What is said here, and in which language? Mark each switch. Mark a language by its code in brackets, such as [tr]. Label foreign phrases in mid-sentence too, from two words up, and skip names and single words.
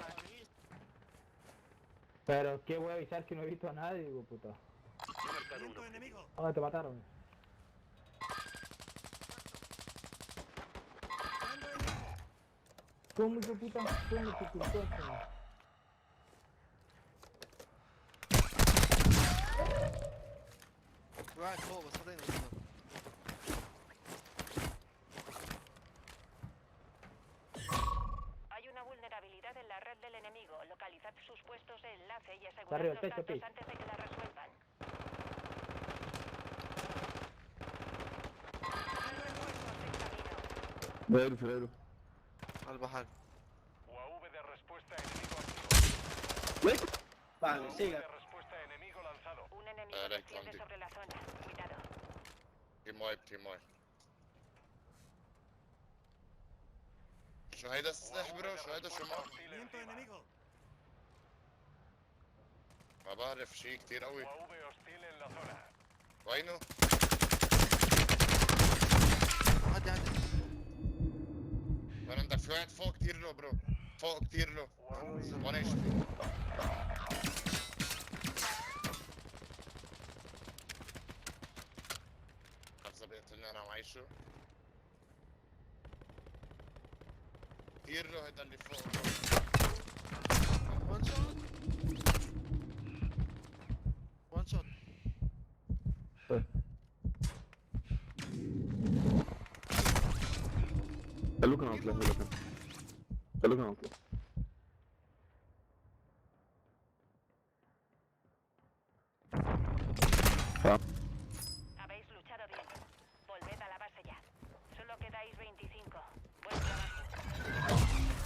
[es] Pero qué voy a avisar que no he visto a nadie, digo, puta. He marcado un Movimiento objetivo. enemigo. Ah, te mataron. Buscando enemigo. ¿Cómo hijo puta? ¿Cómo te ocultó esto? [ar] راعي فوق بس خلينا نوصل. [es] Hay una vulnerabilidad en la red del enemigo. Localizad sus puestos de enlace y Está asegurad arriba, los techo, datos Pi. antes de que la resuelvan. [ar] غيره في غيره على البحر. [es] UAV de respuesta enemigo activo. Vale, UAV siga. de respuesta enemigo lanzado. Un enemigo Alex, desciende Andy. sobre la zona. Cuidado. [en] team wipe team wipe. [ar] شو هيدا السلاح برو؟ شو هيدا شو معه؟ [es] Movimiento enemigo. [ar] ما بعرف شيء كتير قوي. [es] UAV hostil en la zona. [ar] وينه؟ عدي عدي. وين عندك في واحد فوق كتير له برو. فوق كتير له. وانا اشتري. خمسة بيقتلني انا وعايشه. كتير له هيدا اللي فوق. [en] one shot. one shot. [ar] خلوك انا اطلع خلوك انا اطلع. [es] Habéis luchado bien. Volved a la base ya. Solo quedáis 25. Buen trabajo.